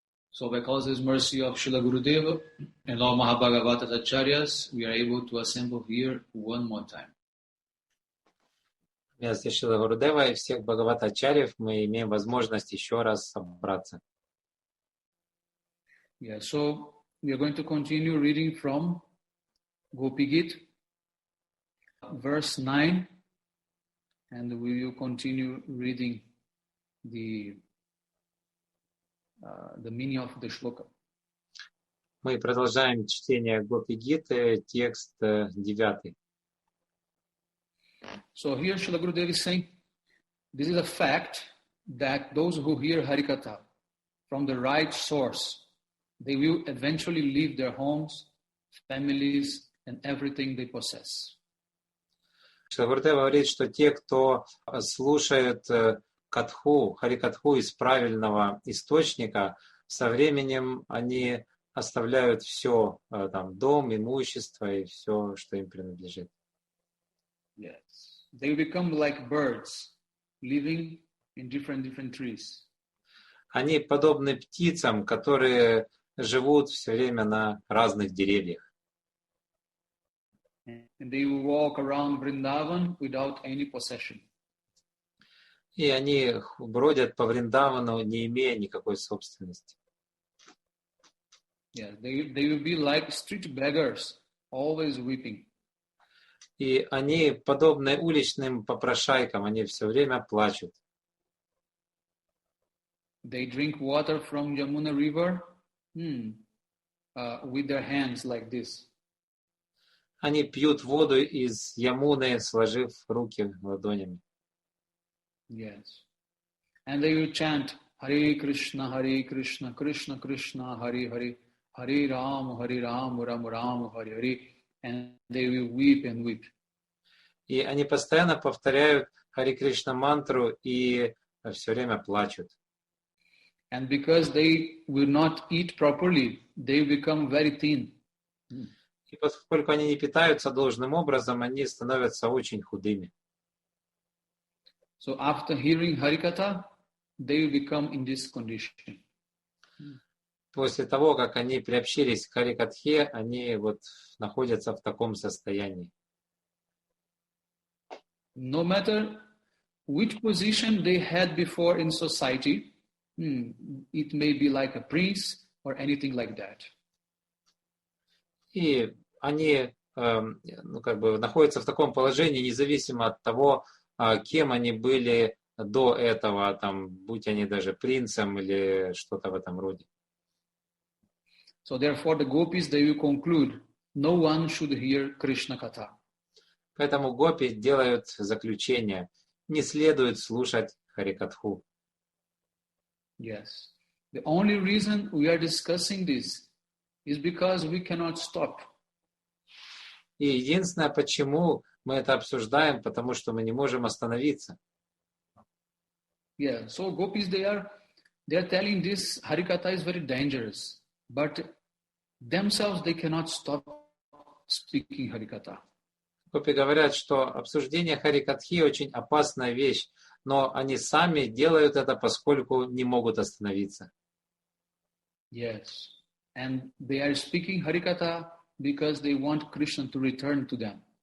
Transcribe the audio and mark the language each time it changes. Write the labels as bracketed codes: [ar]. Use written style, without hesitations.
[en] So by causeless mercy of Srila Gurudeva and all Mahabhagavata Acharyas, we are able to assemble here one more time. [ru] Вместо Шрила Гурудева и всех Бхагавата-ачарьев мы имеем возможность еще раз собраться. [en] Yeah, so we are going to continue reading from Gopi-gita, verse 9, and we will continue reading the meaning of the shloka. [ru] Мы продолжаем чтение Гопи-гиты, текст 9. [en] So here Srila Gurudev is saying, this is a fact that those who hear Harikatha from the right source, they will eventually leave their homes, families, and everything they possess. [ru] Шрила Гурудев говорит, что те, кто слушает катху, харикатху из правильного источника, со временем они оставляют все, там, дом, имущество и все, что им принадлежит. [en] Yes. They become like birds, living in different trees. [ru] Они подобны птицам, которые живут все время на разных деревьях. [en] And they will walk around Vrindavan without any possession. [ru] И они бродят по Вриндавану, не имея никакой собственности. [en] Yeah, they will be like street beggars, always weeping. [ru] И они подобны уличным попрошайкам, они все время плачут. [en] They drink water from Yamuna river with their hands like this. [ru] Они пьют воду из Ямуны, сложив руки ладонями. [en] Yes. And they will chant Hare Krishna, Krishna Krishna, Hare Hare, Hare Ram, Ram Ram, Hare Hare. And they will weep and weep. [ru] И они постоянно повторяют Харе Кришна мантру и все время плачут. [en] And because they will not eat properly, they become very thin. [ru] И поскольку они не питаются должным образом, они становятся очень худыми. [en] So after hearing Harikatha, they will become in this condition. [ru] После того, как они приобщились к Харикатхе, они вот находятся в таком состоянии. [en] No matter which position they had before in society, it may be like a prince or anything like that. [ru] И они находятся в таком положении, независимо от того, кем они были до этого, там, будь они даже принцем или что-то в этом роде. [en] So therefore the gopis, they will conclude, no one should hear Krishna Katha. [ru] Поэтому гопи делают заключение: не следует слушать Харикатху. [en] Yes. The only reason we are discussing this is because we cannot stop. [ru] И единственное, почему мы это обсуждаем, потому что мы не можем остановиться. [en] Yeah. So gopis, they are telling this Harikatha is very dangerous, but themselves they cannot stop speaking Harikatha. [ru] Гопи говорят, что обсуждение Харикатхи очень опасная вещь, но они сами делают это, поскольку не могут остановиться. [en] Yes. And they are speaking Harikatha because they want Krishna to return to them.